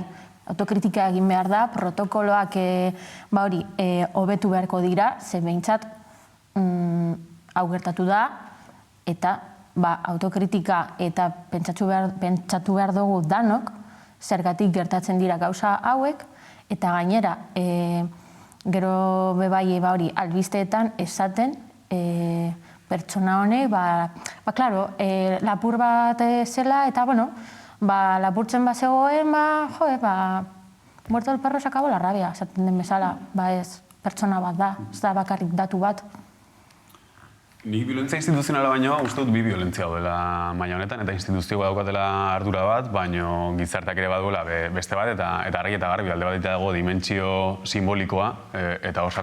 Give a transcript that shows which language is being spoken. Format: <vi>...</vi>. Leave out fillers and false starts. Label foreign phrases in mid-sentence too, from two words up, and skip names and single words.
<eu>Autokritika egin behar da, protokoloak hobetu beharko dira, ze behintzat hau gertatu da, eta autokritika eta pentsatu behar dugu danok, zergatik gertatzen dira gauza hauek, eta gainera, gero bebai albisteetan esaten pertsona honek, klaro, lapur bat zela, eta, lapurtzen bat zegoen,</eu> <es>muerto el perro se acabó la rabia,</es> <eu>esaten den bezala, ez pertsona bat da, ez da bakarrik datu bat. Nik violentzia instituzionala baino, uste dut bi violentzia daudela maila honetan, eta instituzio daukatela ardura bat, baino gizarteak ere baduela beste bat, eta argi eta garbi alde bat dago dimentsio simbolikoa, eta hor</eu>